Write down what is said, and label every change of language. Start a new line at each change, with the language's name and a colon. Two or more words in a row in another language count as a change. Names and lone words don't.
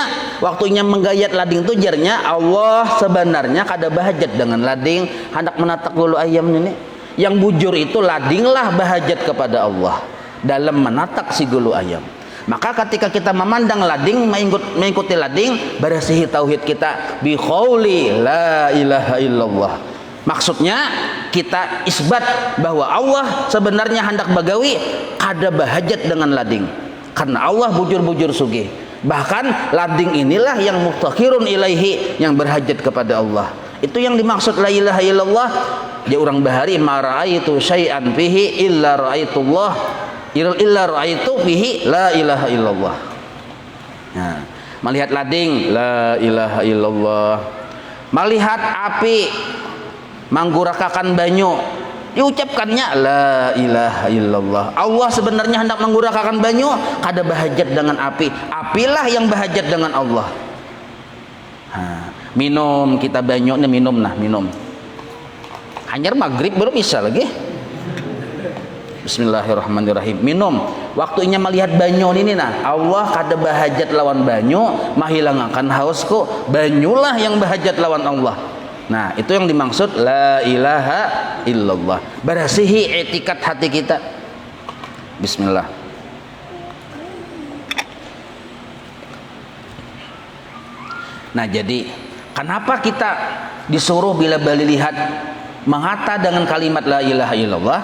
Banjar: Waktunya menggayat lading itu jarnya Allah sebenarnya kada bahajat dengan lading hendak menatak bulu ayam ini. Yang bujur itu ladinglah bahajat kepada Allah dalam menatak si bulu ayam. Maka ketika kita memandang lading, mengikuti lading, berasihi tauhid kita
Arabic: بقول لا إله إلا الله.
Banjar: Maksudnya kita isbat bahwa Allah sebenarnya hendak bagawi kada bahajat dengan lading, karena Allah bujur-bujur sugih.
Indonesian: Bahkan lading inilah yang
Arabic: مفتقر إليه,
Indonesian: yang berhajat kepada Allah. Itu yang dimaksud
Arabic: لا إله إلا الله.
Banjar: Dia orang bahari
Arabic: ما رأيت شيئا فيه إلا رأيت الله إلا رأيت فيه لا إله إلا الله.
Banjar: Nah, melihat lading
Arabic: لا إله إلا الله.
Banjar: Melihat api manggurakakan banyu, diucapkannya
Arabic: لا إله إلا الله.
Banjar: Allah sebenarnya hendak manggurakakan banyu, kada bahajat dengan api. Apilah yang bahajat dengan Allah. Minum kita banyu nih, minum. Hanyar maghrib belum bisa lagi. Bismillahirrahmanirrahim. Minum. Waktunya melihat banyu ini nah. Allah kada bahajat lawan banyu, mahilangakan hausku. Banyulah yang bahajat lawan Allah.
Indonesian: Nah, itu yang dimaksud
Arabic: لا إله إلا الله.
Banjar: Berasihi etikat hati kita. Bismillah.
Indonesian: Nah, jadi kenapa kita disuruh bila bali lihat mengata dengan kalimat
Arabic: لا إله إلا الله?